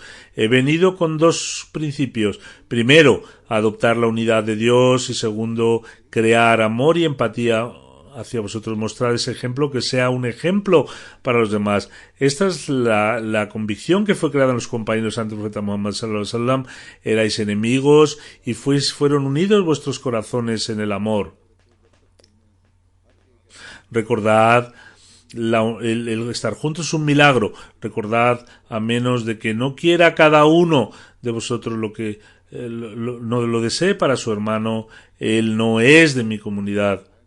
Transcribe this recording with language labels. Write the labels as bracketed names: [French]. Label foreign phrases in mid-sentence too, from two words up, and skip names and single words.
[Spanish] He venido con dos principios. Primero, adoptar la unidad de Dios, y segundo, crear amor y empatía hacia vosotros, mostrar ese ejemplo, que sea un ejemplo para los demás. Esta es la convicción que fue creada en los compañeros del Santo Profeta Muhammad [Arabic] صلى الله عليه وسلم. [Spanish] Erais enemigos y fueron unidos vuestros corazones en el amor. Recordad, el estar juntos es un milagro. Recordad, a menos de que no quiera cada uno de vosotros lo que no lo desee para su hermano, él no es de mi comunidad.